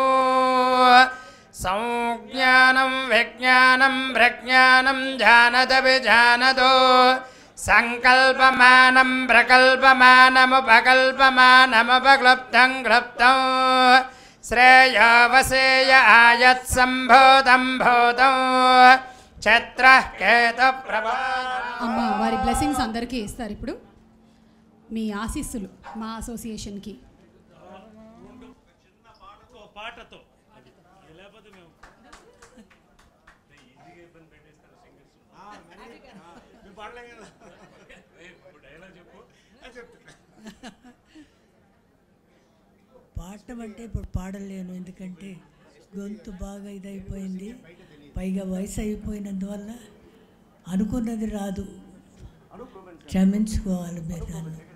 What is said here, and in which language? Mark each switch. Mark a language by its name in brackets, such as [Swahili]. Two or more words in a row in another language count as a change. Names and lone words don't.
[Sanskrit] संज्ञानं विज्ञानं प्रज्ञानं जानदभिजानतो सङ्कल्पमानं प्रकल्पमानमुपकल्पमानमुपक्लुप्तं क्लुप्तं श्रेयोवसेय आयत्सम्भूतं भूतं ఛత్రః కేతప్రభా. [Telugu] అమ్మ వారి బ్లెస్సింగ్స్ అందరికీ ఇస్తారు ఇప్పుడు. మీ ఆశీస్సులు మా అసోసియేషన్కి. పాటతో పాడటం అంటే ఇప్పుడు పాడలేను, ఎందుకంటే గొంతు బాగా ఇదైపోయింది, పైగా వయసు అయిపోయినందువల్ల అనుకున్నది రాదు, క్షమించుకోవాలి మీరు నన్ను.